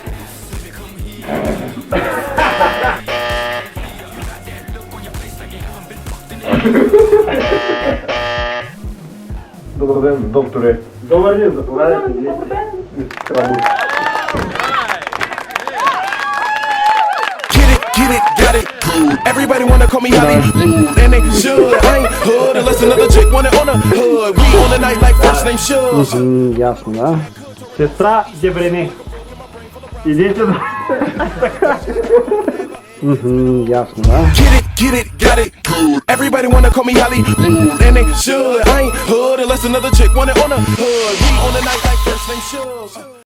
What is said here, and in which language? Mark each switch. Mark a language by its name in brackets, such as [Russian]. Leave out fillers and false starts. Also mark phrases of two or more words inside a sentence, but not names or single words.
[Bulgarian] Добър ден, докторе. Добър ден, заповядайте. Добър ден. И сестра мъж. [English] Get it, got it. Everybody wanna call me Hollywood, and they should. I ain't hood unless another chick want it on the hood. We on the night like first name should. [Bulgarian] Ясно, да? Сестра Дебрене. Идете да... Ясно, да? [English] Get it, got it. Everybody wanna call me Hollywood, and they should. I ain't hood unless another chick want it on the hood. We on the night like first name should.